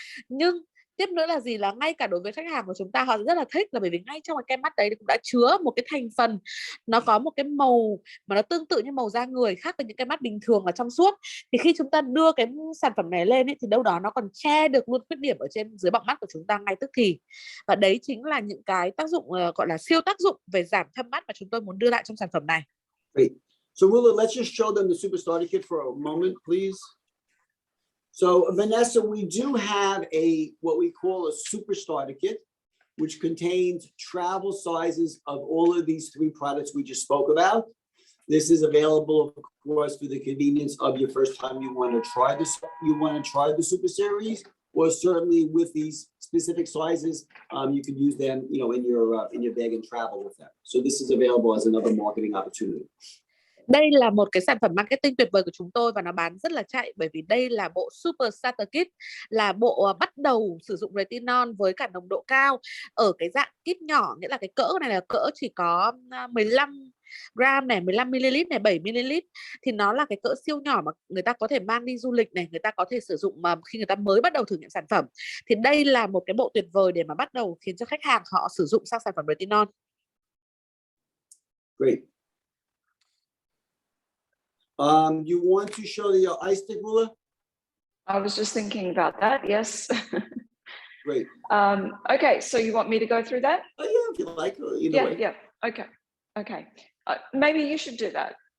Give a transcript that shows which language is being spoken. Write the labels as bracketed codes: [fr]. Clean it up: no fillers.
[vi] Nhưng tiếp nữa là gì, là ngay cả đối với khách hàng của chúng ta, họ rất là thích, là bởi vì ngay trong cái kem mắt đấy cũng đã chứa một cái thành phần, nó có một cái màu mà nó tương tự như màu da người, khác với những cái mắt bình thường là trong suốt. Thì khi chúng ta đưa cái sản phẩm này lên ấy, thì đâu đó nó còn che được luôn khuyết điểm ở trên dưới bọng mắt của chúng ta ngay tức thì. Và đấy chính là những cái tác dụng gọi là siêu tác dụng về giảm thâm mắt mà chúng tôi muốn đưa lại trong sản phẩm này. [en] Great. So Rula, let's just show them the Super Starter Kit for a moment, please. So Vanessa, we do have what we call a Super Starter Kit, which contains travel sizes of all of these 3 products we just spoke about. This is available, of course, for the convenience of your first time you want to try this. You want to try the Super Series, or certainly with these specific sizes, you can use them, in your bag and travel with them. So this is available as another marketing opportunity. [vi] Đây là một cái sản phẩm marketing tuyệt vời của chúng tôi, và nó bán rất là chạy, bởi vì đây là bộ Super Starter Kit, là bộ bắt đầu sử dụng retinol với cả nồng độ cao ở cái dạng kit nhỏ, nghĩa là cái cỡ này là cỡ chỉ có 15 gram này, 15ml này, 7ml, thì nó là cái cỡ siêu nhỏ mà người ta có thể mang đi du lịch này, người ta có thể sử dụng mà khi người ta mới bắt đầu thử nghiệm sản phẩm. Thì đây là một cái bộ tuyệt vời để mà bắt đầu khiến cho khách hàng họ sử dụng sang sản phẩm retinol. [en] Great. You want to show the eye stick ruler? I was just thinking about that. Yes. Great. Okay, so you want me to go through that? Oh, yeah, if you like, either Yeah, way. yeah. Okay. Maybe you should do that